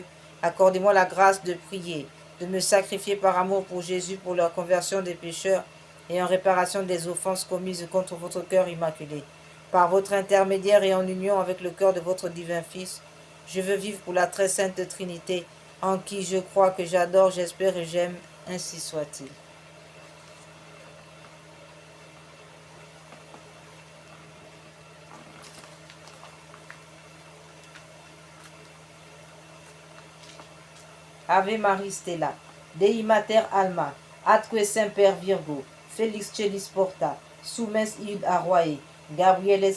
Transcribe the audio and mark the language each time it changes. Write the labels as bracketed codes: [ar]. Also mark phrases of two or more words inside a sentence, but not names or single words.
[fr] Accordez-moi la grâce de prier, de me sacrifier par amour pour Jésus, pour la conversion des pécheurs et en réparation des offenses commises contre votre cœur immaculé. Par votre intermédiaire et en union avec le cœur de votre divin Fils, je veux vivre pour la très sainte Trinité, en qui je crois, que j'adore, j'espère et j'aime, ainsi soit-il. [la] Ave Maris Stella, Dei Mater Alma, atque semper Virgo, Felix celis porta, sumes iud arroae, Gabrieles